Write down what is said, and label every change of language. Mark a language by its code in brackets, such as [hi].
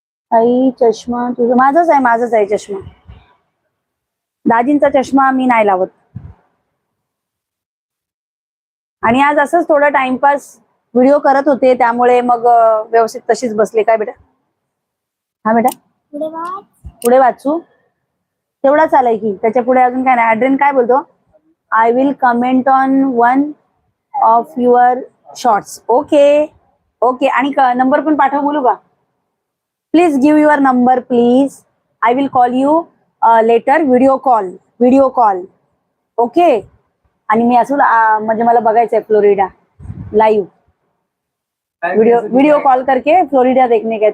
[mr] ताई चष्मा तुझा, माझाच आहे चष्मा. दाजींचा चष्मा मी नाही लावत. आणि आज असंच थोडा टाइमपास व्हिडिओ करत होते, त्यामुळे मग व्यवस्थित तशीच बसले. काय बेटा? हा बेटा, पुढे वाचू. तेवढाच आलाय की, त्याच्या पुढे अजून काय नाही. ॲड्रिन काय बोलतो? [en] I will comment on one of your shorts. [mr] Okay okay. आणि नंबर पण पाठव बोलू का? [en] Please give your number please. I will call you later. [mr] Video call. Okay. आणि मी असं म्हणजे मला बघायचंय फ्लोरिडा लाईव्ह. [hi] वीडियो कॉल करके फ्लोरिडा देखने का.